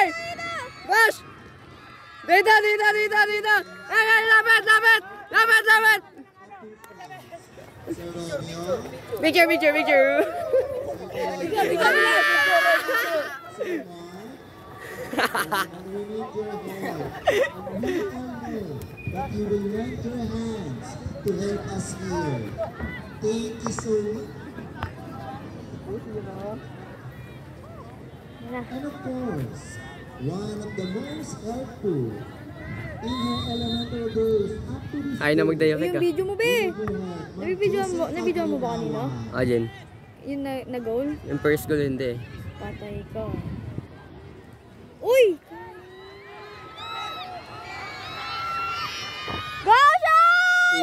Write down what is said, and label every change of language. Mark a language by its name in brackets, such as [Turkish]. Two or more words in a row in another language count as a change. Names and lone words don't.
[Filipino] Rush! Dito! Hey! Lapit! Lapit! [English] So Romeo, Picture! so Mark, and we need your help. And we all know that you will lend your hands to help us here. Thank you so much. And of course, one of the most helpful in her elementary days up to this [Cebuano] Ay na magdayo [Filipino] Yung ka. video mo, be! Nabidyoan mo ba kanina? Ayan. Yung na-goal? Yung [English] first goal [Filipino] hindi. Patay ka. Uy! [English] Go, shot!